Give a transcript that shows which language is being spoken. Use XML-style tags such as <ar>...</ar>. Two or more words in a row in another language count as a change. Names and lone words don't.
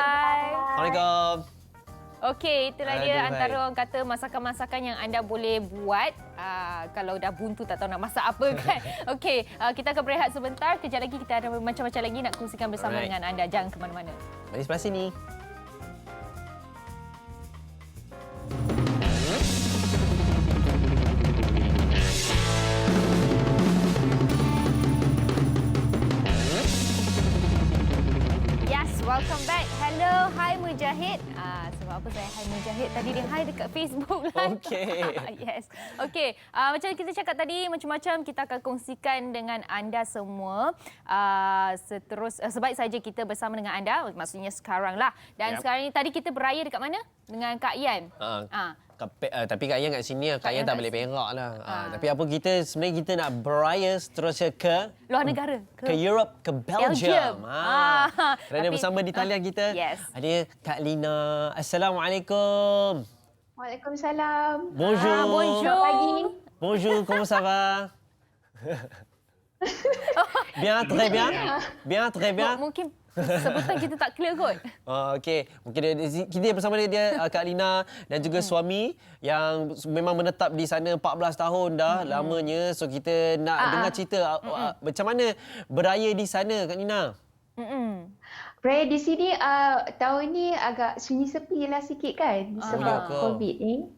<ms>Bye. Assalamualaikum. Okey, itulah dia antara orang kata masakan-masakan yang anda boleh buat kalau dah buntu tak tahu nak masak apa kan. Okey, kita akan berehat sebentar. Kejap lagi kita ada macam-macam lagi nak kongsikan bersama dengan anda. Jangan ke mana-mana. Mari sebelah sini.</ms> <en>Welcome back. Hello, hi Mujahid.</en> <ms>Sebab apa saya hi Mujahid? Tadi dia hi dekat Facebook lah. Okey. Yes. Okey, macam kita cakap tadi, macam-macam kita akan kongsikan dengan anda semua. Sebaik saja kita bersama dengan anda, maksudnya sekarang lah. Dan sekarang ni tadi kita beraya dekat mana? Dengan Kak Yan. Tapi Kak Yan kat sini, Kak Yan tak balik Perak lah. Tapi apa sebenarnya kita nak beraya seterusnya ke luar negara, ke Europe, ke Belgium. Kerana bersama di talian kita ada Kak Lina. Assalamualaikum. Waalaikumsalam.</ms> <fr>Bonjour. Bonjour.</fr> <ms>Pagi.</ms> <fr>Bonjour, comment ça va? Bien, très bien. Bien, très bien.</fr> <ms>Mungkin sebutan kita tak clear kot. Okey. Mungkin kita bersama dia Kak Lina dan juga suami yang memang menetap di sana 14 tahun dah lamanya. So kita nak dengar cerita macam mana beraya di sana Kak Lina. Beraya di sini tahun ni agak sunyi sepi lah sikit kan sebab COVID ni.</ms>